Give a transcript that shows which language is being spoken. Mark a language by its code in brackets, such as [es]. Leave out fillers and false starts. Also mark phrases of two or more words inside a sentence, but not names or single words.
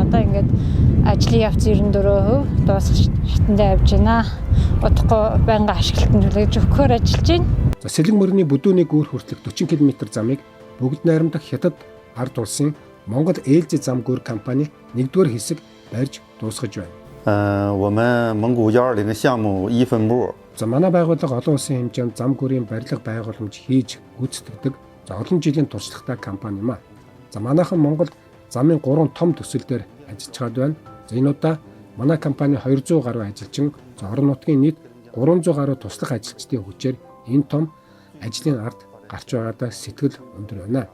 [mn] Одоо ингээд ажлын явц 94% дуусах шатндаа явж байна. Удахгүй байнга ашиглалтанд хүлээж өгөхөөр ажиллаж байна. За Сэлэг мөрний Бүдүүний гүүр хүртэлх 40 км замыг бүгд найрамдах Хятад ард улсын Монгол ээлжид зам гүүр компани 1-р хэсэг барьж дуусгаж байна. [zh] 我们蒙古120的项目一分部。 [mn] За манай байгууллага олон улсын хэмжээнд зам гүүрийн барилга байгууламж хийж гүйцэтгэдэг олон жилийн туршлагатай компани юм а. За манайхан Монголд замын 3 том төсөл дээр ажиллаж чад байна. За энэ удаа манай компани 200 гаруй ажилчин, орон нутгийн нийт 300 гаруй туслах ажилчдын хүчээр энэ том ажлын ард гарч байгаадаа сэтгэл өндөр байна.